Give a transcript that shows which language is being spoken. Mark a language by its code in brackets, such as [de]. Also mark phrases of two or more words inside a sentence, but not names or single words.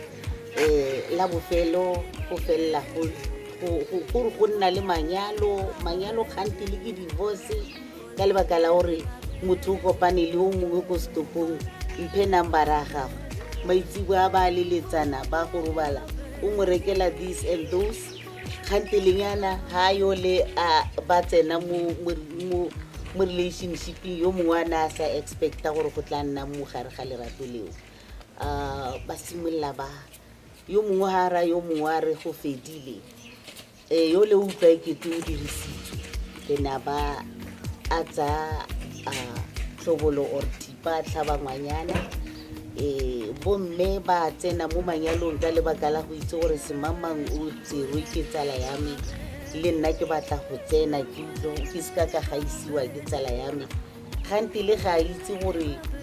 [tn] La bofelo go fella go nna le manyalo kganti le ke divorce ka lebaka la gore motho o kopane le o mongwe go stopong mphe number ya gago maitsibwa ba leletsana ba go robala o mo rekela [en] this and those [tn] kganti lenyana ha yo le ba tsena mo relationship yo mongwe ana sa expecta gore go tla nna mo gare ga lerato leo ba simolla ba yo mongwe hara yo mongwe re go fedile yo le utlwa ekete o dirisitswe ke na ba atsa tlhobolo or tipa tlhaba ngwanyana bomme ba tsena mo manyalong ka lebaka la go itse gore semamang o tserwe ke tsala ya me le nna ke batla go tsena ke ska ka gaisiwa ke tsala ya me kganti le ga itse gore